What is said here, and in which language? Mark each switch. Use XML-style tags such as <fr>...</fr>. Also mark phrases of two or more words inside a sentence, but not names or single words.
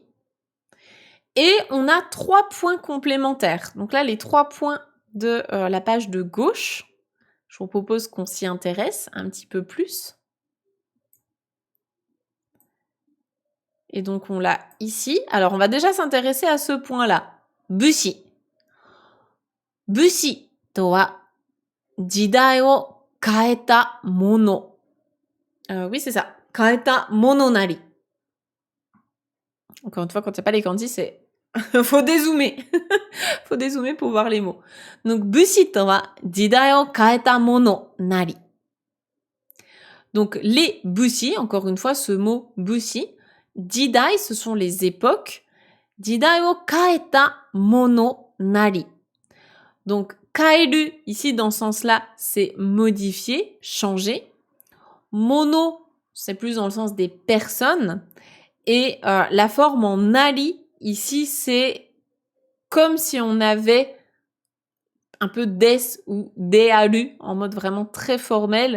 <fr>Et on a 3 points complémentaires. Donc là, les 3 points de la page de gauche, je vous propose qu'on s'y intéresse un petit peu plus. Et donc on l'a ici. Alors on va déjà s'intéresser à ce point-là. Bushi.</fr> <ja>武士とは時代を変えたもの.</ja> <fr>Oui, c'est ça.</fr> <ja>変えたものなり.</ja> <fr>Encore une fois, quand il n'y a pas les kanji, c'est... Faut dézoomer. Faut dézoomer pour voir les mots. Donc,</fr> <ja>武士とは時代を変えたものなり.</ja> <fr>Donc, les bushi, encore une fois, ce mot bushi, jidai, ce sont les époques.</fr> <ja>時代を変えたものなり.</ja> <fr>Donc, Kaeru, ici dans ce sens-là, c'est modifier, changer. Mono, c'est plus dans le sens des personnes. Et la forme en nari, ici, c'est comme si on avait un peu des ou dearu en mode vraiment très formel.</fr>